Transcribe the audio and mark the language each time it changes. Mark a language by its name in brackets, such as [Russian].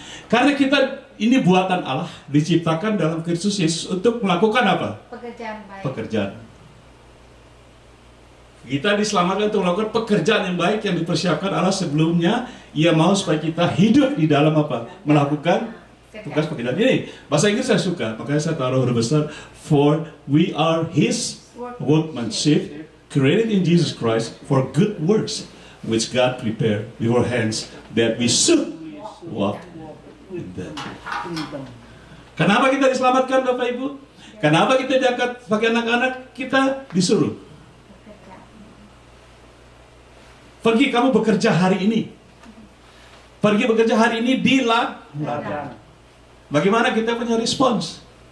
[Indonesian] Karena kita ini buatan Allah, diciptakan dalam Kristus Yesus untuk melakukan apa? Pekerjaan baik. Pekerjaan. Kita diselamatkan untuk melakukan pekerjaan yang baik yang dipersiapkan Allah sebelumnya. Ia mau supaya kita hidup di dalam apa? Melakukan tugas pekerjaan ini. Bahasa Inggris saya suka, makanya saya taruh huruf besar. [English] For we are His workmanship, created in Jesus Christ for good works, which God prepared beforehand that we should walk in them. [Indonesian] Kenapa kita diselamatkan Bapak Ibu? Kenapa kita diangkat sebagai anak-anak? Kita disuruh pergi kamu bekerja hari ini. Pergi bekerja hari ini di ladang. Bagaimana kita punya respons?